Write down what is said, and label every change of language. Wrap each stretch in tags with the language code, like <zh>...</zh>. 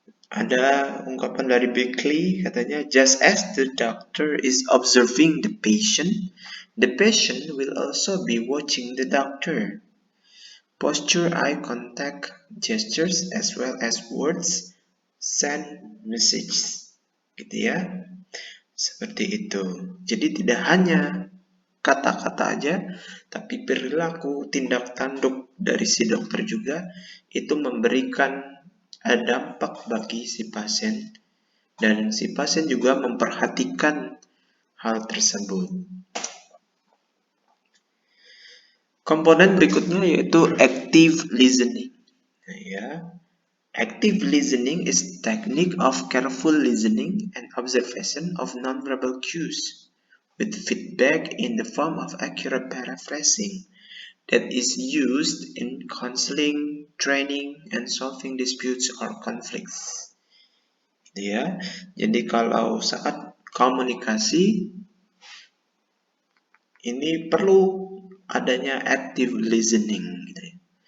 <id>Ada ungkapan dari Beckley, katanya,</id> <en>just as the doctor is observing the patient will also be watching the doctor. Posture, eye contact, gestures, as well as words send messages.</en> <id>Gitu ya. Seperti itu. Jadi tidak hanya kata-kata aja, tapi perilaku, tindak tanduk dari si dokter juga itu memberikan dampak bagi si pasien, dan si pasien juga memperhatikan hal tersebut. Komponen berikutnya yaitu active listening. Nah, ya.</id> <en>Active listening is technique of careful listening and observation of nonverbal cues, with feedback in the form of accurate paraphrasing that is used in counseling, training, and solving disputes or conflicts.</en> <id>Ya, jadi kalau saat komunikasi ini perlu adanya active listening. Gitu.</id>